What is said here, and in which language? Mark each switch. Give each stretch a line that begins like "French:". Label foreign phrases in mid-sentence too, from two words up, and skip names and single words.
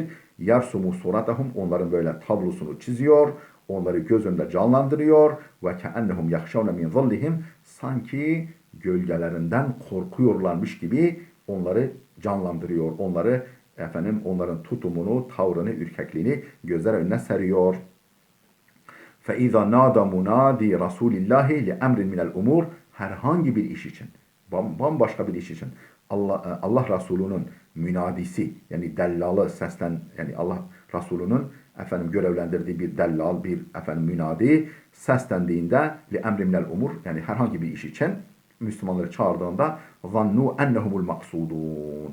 Arabic: يرسم صورتهم
Turkish: onların böyle tablosunu çiziyor. Onları göz önünde canlandırıyor ve
Arabic: كأنهم يخشون من ظلهم
Turkish: sanki gölgelerinden korkuyorlarmış gibi onları canlandırıyor. Onların tutumunu, tavrını, ürkekliğini gözler önüne seriyor.
Arabic: فَاِذَا نَادَ مُنَادِي رَسُولِ اللّٰهِ لِأَمْرٍ مِنَ الْاُمُورِ
Turkish: herhangi bir iş için, bambaşka bir iş için Allah Resulü'nün münadisi yani dellalı yani Allah Resulü'nün görevlendirdiği bir dellal, bir münadi seslendiğinde
Arabic: لأمر من الأمور
Turkish: yani herhangi bir iş için Müslümanları çağırdığında
Arabic: ظنوا أنهم المقصودون.